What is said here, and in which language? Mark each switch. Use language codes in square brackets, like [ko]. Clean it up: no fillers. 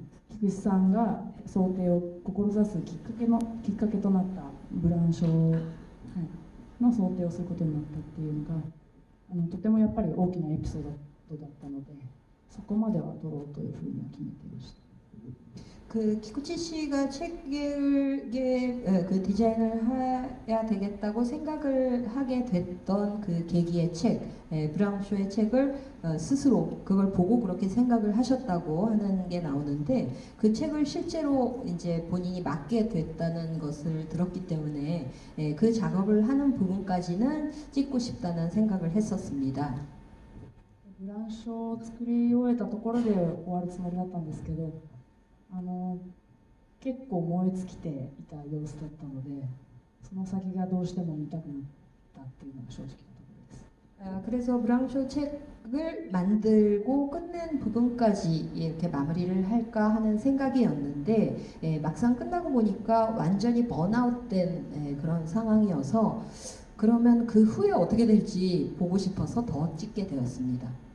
[ja] 菊池さんが想定を志すきっかけとなったブランショーの想定をすることになったっていうのがとてもやっぱり大きなエピソードだったので、そこまでは撮ろうというふうには決めていました。 [ko] 그 키쿠치 씨가 책을 그 디자인을 해야 되겠다고 생각을 하게 됐던 그 계기의 책, 브랑쇼의 책을 스스로 그걸 보고 그렇게 생각을 하셨다고 하는 게 나오는데 그 책을 실제로 이제 본인이 맡게 됐다는 것을 들었기 때문에 그 작업을 하는 부분까지는 찍고 싶다는 생각을 했었습니다. [ja] ブランショーを作り終えたところで終わるつもりだったんですけど、結構燃え尽きていた様子だったので、その先がどうしても見たくなったっていうのが正直なところです。 [ko] 그래서 브랑쇼 책을 만들고 끝낸 부분까지 이렇게 마무리를 할까 하는 생각이었는데 막상 끝나고 보니까 완전히 번아웃된 그런 상황이어서 그러면 그 후에 어떻게 될지 보고 싶어서 더 찍게 되었습니다.